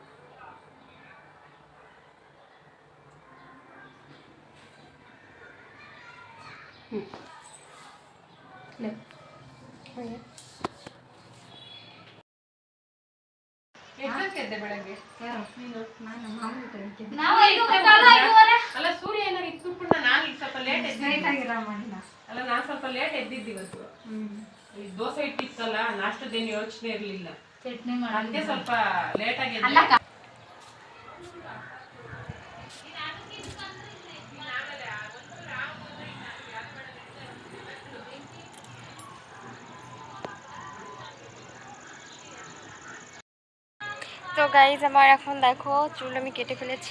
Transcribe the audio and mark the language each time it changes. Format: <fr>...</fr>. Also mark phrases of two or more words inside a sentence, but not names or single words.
<kn>ಎಷ್ಟೊತ್ತಿದ್ದೆ ಬೆಳಗ್ಗೆ ಅಲ್ಲ ಸೂರ್ಯ ಏನಾರು ಇಟ್ಬಿಟ್ಟು ನಾನು ಈಗ ಸ್ವಲ್ಪ ಲೇಟ್ ಎದ್ದಿದ್ದೆ. ಅಲ್ಲ ನಾನು ಸ್ವಲ್ಪ ಲೇಟ್ ಎದ್ದಿದ್ದು ಇವತ್ತು. ಈ ದೋಸೆ ಇಟ್ಟಿತ್ತಲ್ಲ ನಾಷ್ಟದೇನು ಯೋಚನೆ ಇರಲಿಲ್ಲ. ಅದಕ್ಕೆ ಸ್ವಲ್ಪ ಲೇಟ್ ಆಗಿ</kn> <bn>তো গাইজ আমার এখন দেখো চুল আমি কেটে ফেলেছি।</bn>